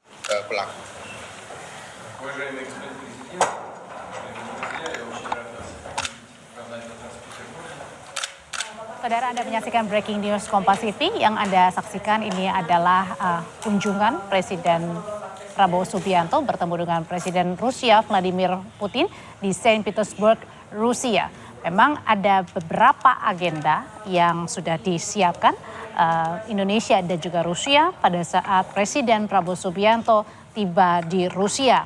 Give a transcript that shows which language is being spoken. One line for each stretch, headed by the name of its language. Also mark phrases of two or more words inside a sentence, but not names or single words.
Indonesian: pelaku.
Russian: Уважаемый господин президент, уважаемые друзья, я очень рад вас оправдать в Санкт-Петербурге.
Indonesian: Saudara, Anda menyaksikan
English: Breaking News
Indonesian: Kompas TV. Yang Anda saksikan ini adalah kunjungan Presiden Prabowo Subianto bertemu dengan Presiden Rusia Vladimir Putin di Saint Petersburg, Rusia. Memang ada beberapa agenda yang sudah disiapkan Indonesia dan juga Rusia pada saat Presiden Prabowo Subianto tiba di Rusia.